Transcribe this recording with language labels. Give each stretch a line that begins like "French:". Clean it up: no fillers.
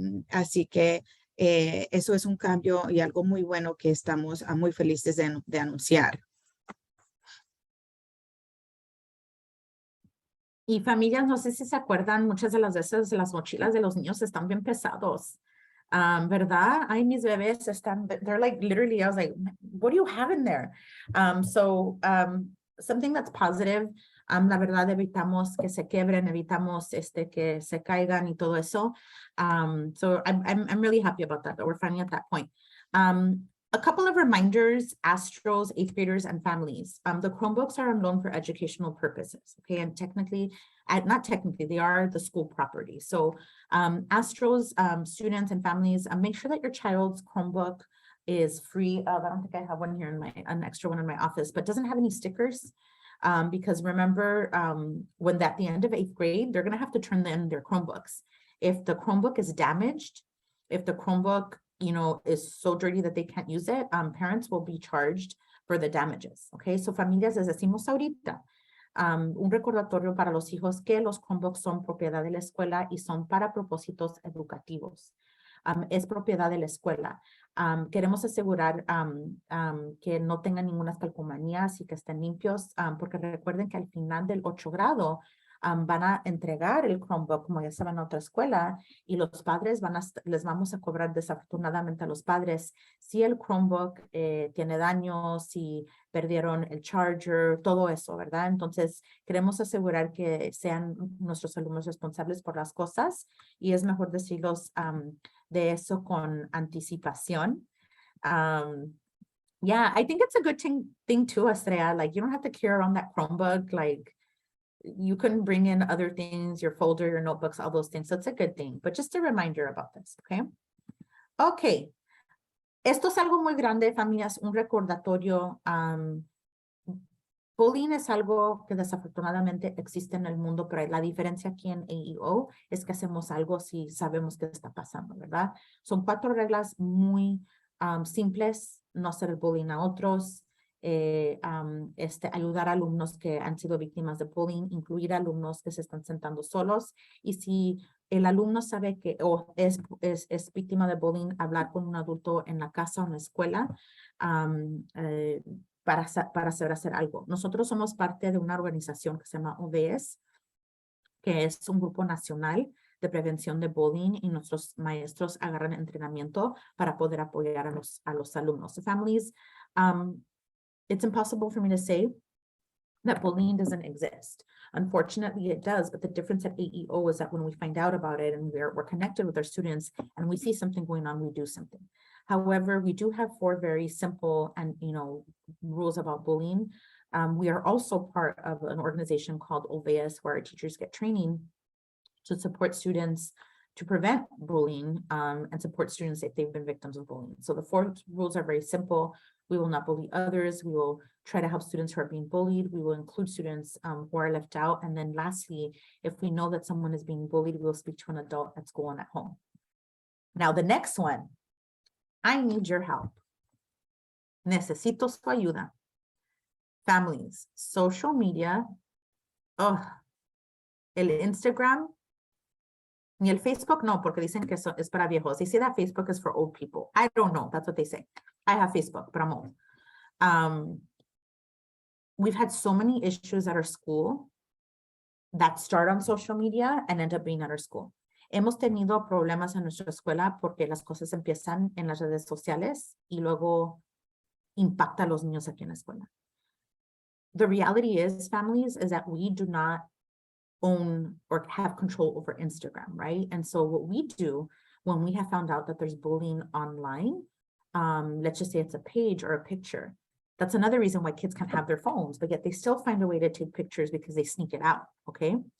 Spanish: Así que eso es un cambio y algo muy bueno que estamos muy felices de anunciar. Y familias, no sé si se acuerdan, muchas de las veces las mochilas de los niños están bien pesados, ¿verdad? Ay, mis bebés están,
English: they're like, literally, I was like, what do you have in there? Something that's positive,
Spanish: la verdad, evitamos que se quebren, evitamos que se caigan y todo eso.
English: So I'm really happy about that we're finally at that point. A couple of reminders, Astros, 8th graders, and families. The Chromebooks are on loan for educational purposes, okay? And technically, not technically, they are the school property. So Astros, students and families, make sure that your child's Chromebook is free of, I don't think I have one here in an extra one in my office, but doesn't have any stickers. Because remember, when at the end of 8th grade, they're gonna have to turn in their Chromebooks. If the Chromebook is damaged, if the Chromebook is so dirty that they can't use it, parents will be charged for the damages, okay? So
Spanish: familias, les decimos ahorita, Un recordatorio para los hijos que los Chromebooks son propiedad de la escuela y son para propósitos educativos. Es propiedad de la escuela. Queremos asegurar que no tengan ninguna calcomanías y que estén limpios, porque recuerden que al final del 8 grado van a entregar el Chromebook, como ya saben, a otra escuela, y los padres les vamos a cobrar desafortunadamente a los padres si el Chromebook tiene daños, si perdieron el charger, todo eso, ¿verdad? Entonces, queremos asegurar que sean nuestros alumnos responsables por las cosas y es mejor decirlos de eso con anticipación.
English: Yeah, I think it's a good thing too, Estrella. Like, you don't have to carry around that Chromebook. Like, you can bring in other things, your folder, your notebooks, all those things. So it's a good thing. But just a reminder about this, okay? Okay.
Spanish: Esto es algo muy grande, familias, un recordatorio. Bullying es algo que desafortunadamente existe en el mundo, pero la diferencia aquí en AEO es que hacemos algo si sabemos qué está pasando, ¿verdad? Son 4 reglas muy simples: no hacer bullying a otros, ayudar a alumnos que han sido víctimas de bullying, incluir alumnos que se están sentando solos, y si el alumno sabe que es víctima de bullying, hablar con un adulto en la casa o en la escuela para saber hacer algo. Nosotros somos parte de una organización que se llama OVS, que es un grupo nacional de prevención de bullying, y nuestros maestros agarran entrenamiento para poder apoyar a los alumnos.
English: So families, it's impossible for me to say that bullying doesn't exist. Unfortunately, it does, but the difference at AEO is that when we find out about it and we're connected with our students and we see something going on, we do something. However, we do have 4 very simple and, rules about bullying. We are also part of an organization called OVS, where our teachers get training to support students to prevent bullying and support students if they've been victims of bullying. So the 4 rules are very simple. We will not bully others. We will try to help students who are being bullied. We will include students who are left out. And then lastly, if we know that someone is being bullied, we will speak to an adult at school and at home. Now, the next one, I need your help.
Spanish: Necesito su ayuda.
English: Families, social media,
Spanish: el Instagram, ni el Facebook, no, porque dicen que eso es para viejos.
English: They say that Facebook is for old people. I don't know. That's what they say. I have Facebook, but I'm old. We've had so many issues at our school that start on social media and end up being at our school.
Spanish: Hemos tenido problemas en nuestra escuela porque las cosas empiezan en las redes sociales y luego impacta a los niños aquí en la escuela.
English: The reality is, families, is that we do not own or have control over Instagram, right? And so what we do when we have found out that there's bullying online, let's just say it's a page or a picture. That's another reason why kids can't have their phones, but yet they still find a way to take pictures because they sneak it out, okay?